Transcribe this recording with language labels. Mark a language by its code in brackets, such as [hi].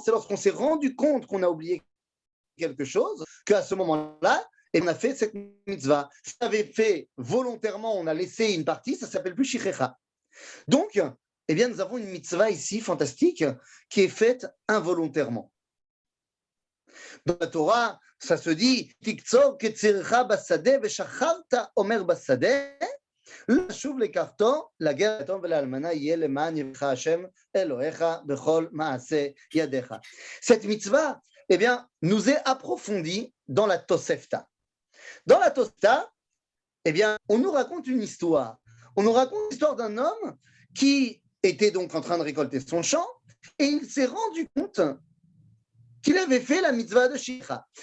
[fr] C'est lorsqu'on s'est rendu compte qu'on a oublié quelque chose, qu'à ce moment-là, on a fait cette mitzvah. Si on avait fait volontairement, on a laissé une partie, ça ne s'appelle plus Shirecha. Donc, eh bien, nous avons une mitzvah ici, fantastique, qui est faite involontairement. Dans la Torah, ça se dit [he] Tiktzor ketzircha basadeh veshacharta omer basadeh לשוב לקחתו לגר היתום ולאלמנה יהיה למען יברך השם אלוהיך בכל מעשה ידיך. [fr] Cette mitzvah, eh bien, nous est approfondie dans la Tosefta. Dans la Tosefta, eh bien, on nous raconte une histoire. On nous raconte l'histoire d'un homme qui était donc en train de récolter son champ et il s'est rendu compte qu'il avait fait la mitzvah de Shicha.